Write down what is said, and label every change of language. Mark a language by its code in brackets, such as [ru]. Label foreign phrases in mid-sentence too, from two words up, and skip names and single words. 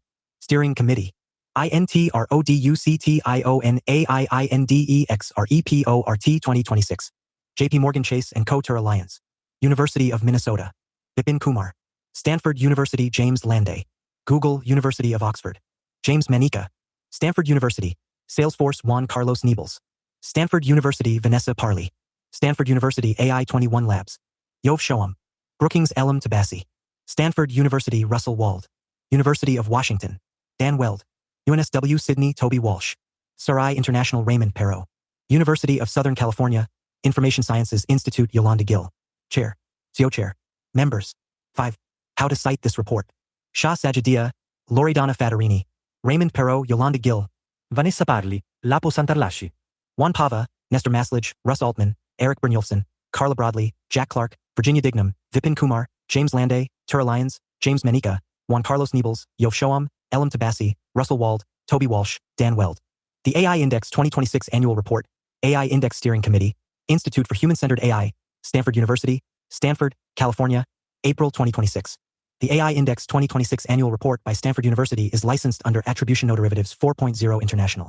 [en] Steering Committee. INTRODUCTIONAIINDEX REPORT 2026. JP Morgan Chase and Co-Tur Alliance. University of Minnesota. Bipin Kumar. Stanford University James Landay. Google University of Oxford. James Manica. Stanford University. Salesforce Juan Carlos Niebles. Stanford University Vanessa Parley. Stanford University AI21 Labs. Yov Shoam. Brookings Elam Tabassi. Stanford University Russell Wald. University of Washington. Dan Weld. UNSW Sydney Toby Walsh. Sarai International Raymond Perot. University of Southern California. Information Sciences Institute Yolanda Gill. Chair. CO Chair. Members. 5. How to cite this report. Shah Sajidiyya, Loredana Fadarini, Raymond Perot, Yolanda Gill, Vanessa Parli, Lapo Santarlasci, Juan Pava, Nestor Maslach, Russ Altman, Eric Brynjolfsson, Carla Broadley, Jack Clark, Virginia Dignam, Vipin Kumar, James Landay, Tura Lyons, James Menica, Juan Carlos Niebles, Yov Shoam, Elam Tabassi, Russell Wald, Toby Walsh, Dan Weld. The AI Index 2026 Annual Report, AI Index Steering Committee, Institute for Human-Centered AI, Stanford University, Stanford, California, April 2026. The AI Index 2026 Annual Report by Stanford University is licensed under Attribution No Derivatives 4.0 International.